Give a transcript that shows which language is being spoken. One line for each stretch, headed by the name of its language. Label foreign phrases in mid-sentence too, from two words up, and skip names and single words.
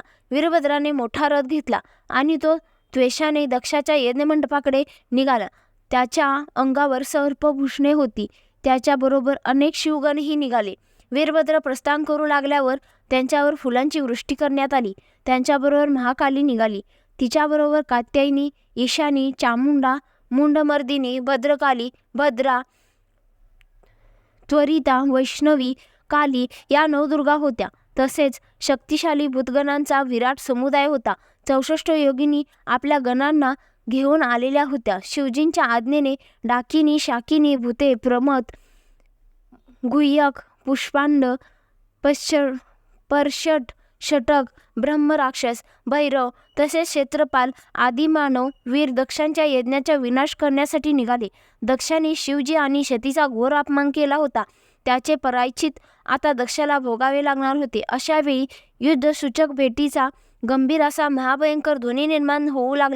Marathi: वीरभद्राने मोठा रथ घेतला आणि तो द्वेषाने दक्षाच्या यज्ञमंडपाकडे निघाला. त्याच्या अंगावर सर्पभूषणे होती. त्याच्याबरोबर अनेक शिवगणही निघाले. वीरभद्र प्रस्थान करू लागल्यावर त्यांच्यावर फुलांची वृष्टी करण्यात आली. त्यांच्याबरोबर महाकाली निघाली. तिच्याबरोबर कात्यायनी, ईशानी, चामुंडा, मुंडमर्दिनी, भद्रकाली, भद्रा, त्वरिता, वैष्णवी, काली या नवदुर्गा होत्या. तसेच शक्तिशाली भूतगणांचा विराट समुदाय होता. 64 योगिनी आपल्या गणांना घेऊन आलेल्या होत्या. शिवजींच्या आज्ञेने डाकिनी, शाकिनी, भूते, प्रमथ, गुह्यक, पुष्पांड, पर्षट, षटक, ब्रह्मराक्षस, भैरव तसेच क्षेत्रपाल आदी मानव वीर दक्षांच्या यज्ञाचा विनाश करण्यासाठी निघाले. दक्षाने शिवजी आणि सतीचा घोर अपमान केला होता. त्याचे प्रायश्चित आता दक्षाला भोगावे लागणार होते. अशा वेळी युद्धसूचक भेटीचा गंभीर असा महाभयंकर ध्वनी निर्माण होऊ लागला.